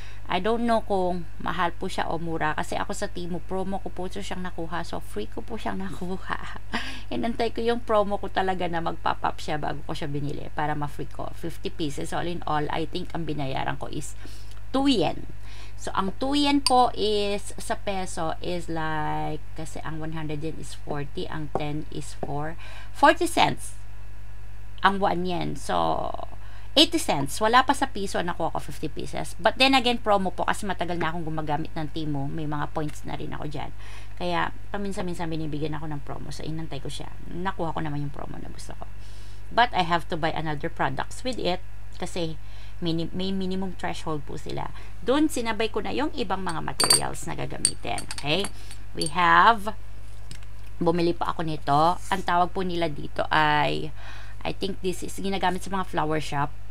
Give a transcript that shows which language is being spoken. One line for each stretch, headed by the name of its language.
English: I don't know
Filipino: kung mahal po siya o mura, kasi ako sa Temu, promo ko po siyang nakuha, so free ko po siyang nakuha. Inantay ko yung promo ko talaga na mag-pop up siya bago ko siya binili, para ma-free ko. 50 pieces,
English: all in all, I think
Filipino: ang binayaran ko is 2 yen. So, ang 2 yen po is, sa peso,
English: is like,
Filipino: kasi ang 100 yen is 40, ang 10 is 40 cents. Ang 1 yen. So, 80 cents. Wala pa sa piso, nakuha ko 50 pieces.
English: But then again,
Filipino: promo po, kasi matagal na akong gumagamit ng Temu. May mga points na rin ako dyan. Kaya, paminsan-minsan binibigyan ako ng promo. So, inantay ko siya. Nakuha ko naman yung promo na gusto ko.
English: But, I have to buy another products with it,
Filipino: kasi may minimum threshold po sila. Doon, sinabay ko na yung ibang mga materials na gagamitin. Okay?
English: We have,
Filipino: bumili pa ako nito. Ang tawag po nila dito ay,
English: I think this is
Filipino: ginagamit sa mga flower shop.